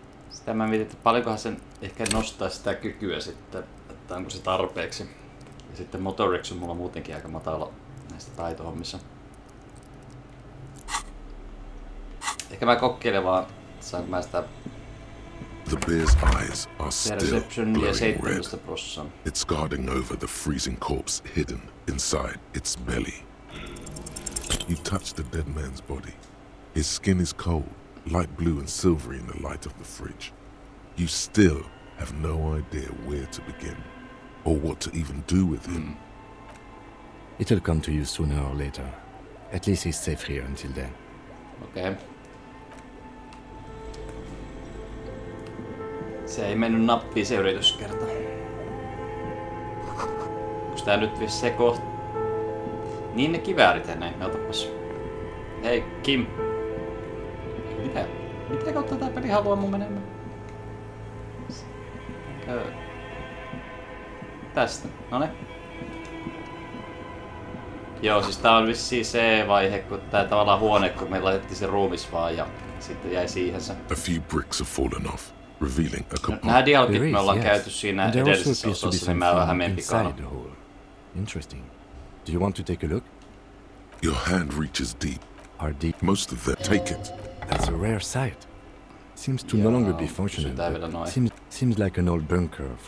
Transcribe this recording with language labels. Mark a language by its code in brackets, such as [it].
[fi] Sitä mä mietin, että paljonkohan sen ehkä nostaa sitä kykyä sitten, että onko se tarpeeksi. Ja sitten motoriksi on mulla muutenkin aika matala näistä taitohommissa. Ehkä mä kokeilen vaan, saanko mä sitä [en] The bear's eyes are still glowing red. 17%. It's guarding over the freezing corpse hidden inside its belly. You touch the dead man's body. His skin is cold, light blue and silvery in the light of the fridge. You still have no idea where to begin, or what to even do with him. It'll come to you sooner or later. At least he's safe here until then. [fi] Okei. Se ei mennyt nappiin se yrityskerta. Onks tää nyt se kohta? Niin ne kiväärit ennen, otapas. Hei Kim. Mitä kautta tää peli haluaa mun menemään? Tästä, none. Joo, siis tää on vissiin se vaihe, kun tää tavallaan huone, kun me laitettiin se ruumis vaan ja sitten jäi siihen se. [en] A few bricks have fallen off, revealing a compartment. [fi] Nämä dialogit me ollaan käyty siinä edellisessä osassa, niin mä vähän menen pikana. [en] Interesting. Do you want to take a look? Your hand reaches deep. Are deep? Most of them take it. That's a rare sight. Seems to no longer be functional. Seems like an old bunker.